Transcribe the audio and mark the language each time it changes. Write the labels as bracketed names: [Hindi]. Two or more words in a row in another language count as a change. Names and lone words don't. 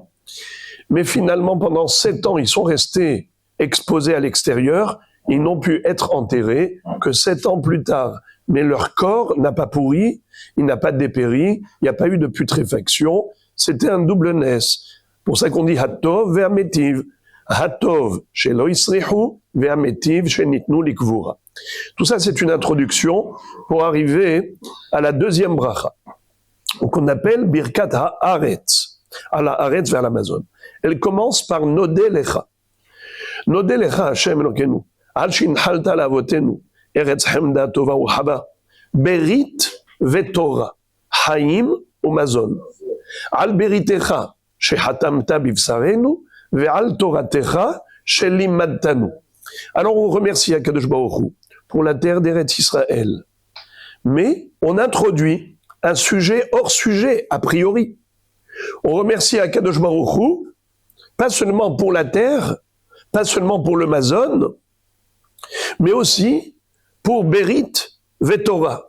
[French] Mais finalement, pendant 7 ans, ils sont restés exposés à l'extérieur. Ils n'ont pu être enterrés que 7 ans plus tard. Mais leur corps n'a pas pourri, il n'a pas dépéri, il n'y a pas eu de putréfaction. C'était un double Ness. Pour ça qu'on dit [Hebrew] הטוב והמטיב. הטוב שלא הסריחו והמטיב שניתנו לקבורה. [French] Tout ça, c'est une introduction pour arriver à la 2e bracha, qu'on appelle [Hebrew] ברכת הארץ, [French] à la Haaretz vers l'Amazon. Elle commence par [Hebrew] נודה לך. נודה לך ה' אלוקינו על שהנחלת לאבותינו ארץ חמדה טובה ורחבה ברית ותורה חיים ומזון. על בריתך שחתמת בבשרנו ועל תורתך שלימדתנו. [French] Alors on remercie [Hebrew] הקדוש ברוך הוא [French] pour la terre d'Eretz Israël. Mais on introduit un sujet hors sujet, a priori. On remercie [Hebrew] הקדוש ברוך הוא, [French] pas seulement pour la terre, pas seulement pour le Mazon, mais aussi pour [Hebrew] ברית ותורה.